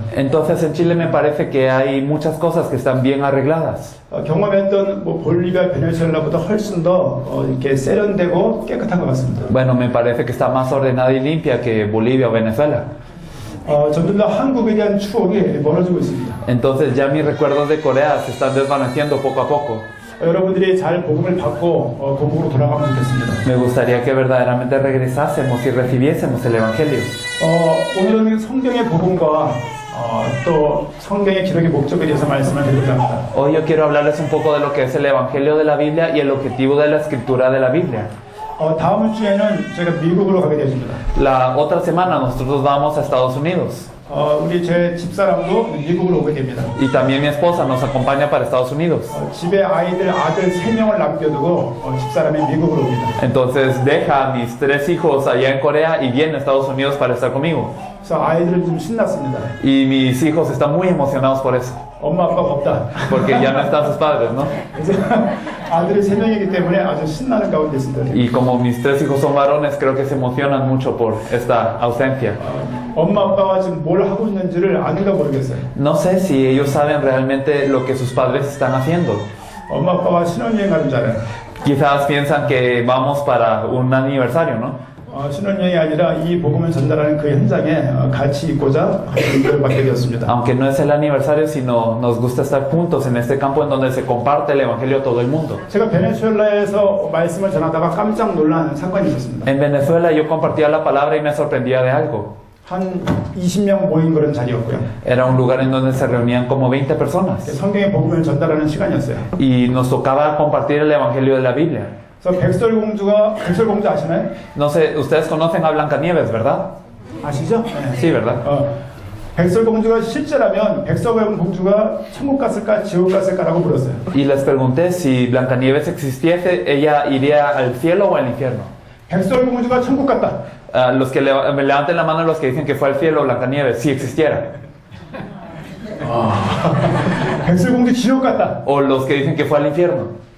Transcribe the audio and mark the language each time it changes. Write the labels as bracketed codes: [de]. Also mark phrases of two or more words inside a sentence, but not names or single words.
[es] Entonces en Chile me parece que hay muchas cosas que están bien arregladas. [ko] 경험했던 볼리비아, 베네수엘라보다 훨씬 더 이렇게 세련되고 깨끗한 것 같습니다. [es] Bueno, me parece que está más ordenada y limpia que Bolivia o Venezuela. [ko] 점점 더 한국에 대한 추억이 멀어지고 있습니다. [es] Entonces ya mis recuerdos de Corea se están desvaneciendo poco a poco. [ko] 여러분들이 잘 복음을 받고 고국으로 돌아가면 좋겠습니다. [es] Me gustaría que verdaderamente regresásemos y recibiésemos el Evangelio. [ko] 오늘은 성경의 복음과 또 성경의 기록의 목적에 대해서 말씀을 드리고자 합니다. [es] Hoy yo quiero hablarles un poco de lo que es el Evangelio de la Biblia y el objetivo de la escritura de la Biblia. [ko] 다음 주에는 저희가 미국으로 가게 되십니다. [es] La otra semana nosotros vamos a Estados Unidos. [ko] 우리 제 집사람도 미국으로 오게 됩니다. [es] Y también mi esposa nos acompaña para Estados Unidos. [ko] 집에 아들 3명을 남겨두고 집사람이 미국으로 옵니다. [es] Entonces deja a mis 3 hijos allá en Corea y viene a Estados Unidos para estar conmigo. [ko] 그래서 아이들은 좀 신났습니다. [es] Y mis hijos están muy emocionados por eso. [ko] 엄마 아빠가 없다. [es] Porque ya no están sus padres, ¿no? [ko] 그래서 아들이 3명이기 때문에 아주 신나는 가운데 있습니다. [es] Y como mis 3 hijos son varones, creo que se emocionan mucho por esta ausencia. [ko] 엄마 아빠가 지금 뭘 하고 있는지를 아는가 모르겠어요. [es] No sé si ellos saben realmente lo que sus padres están haciendo. [ko] 엄마 아빠가 신혼여행 가는 줄 알아요. [es] Quizás piensan que vamos para un aniversario, ¿no? [ko] 신혼여행이 아니라 이 복음을 전달하는 그 현장에 같이 있고자 인도를 받게 되었습니다. [es] Aunque no es el aniversario, sino nos gusta estar juntos en este campo en donde se comparte el evangelio a todo el mundo. [ko] 제가 베네수엘라에서 말씀을 전하다가 깜짝 놀란 사건이 있었습니다. [es] En Venezuela yo compartía la palabra y me sorprendía de algo. [ko] 한 20명 모인 그런 자리였고요. [es] Era un lugar en donde se reunían como 20 personas. [ko] 성경의 복음을 전달하는 시간이었어요. [es] Y nos tocaba compartir el evangelio de la Biblia. [ko] 그래서 백설공주 아시나요? [es] No sé, ustedes conocen a Blancanieves, ¿verdad? [ko] 아시죠? [es] Sí, ¿verdad? [ko] 백설공주가 실제라면 백설공주가 천국 갔을까 지옥 갔을까라고 물었어요. [es] Y les pregunté si Blancanieves existiese, ella iría al cielo o al infierno. [ko] 백설공주가 천국 갔다. [es] Los que me levanten la mano los que dicen que fue al cielo Blancanieves, si existiera. [ko] 백설공주 지옥 갔다. [es] O los que dicen que fue al infierno.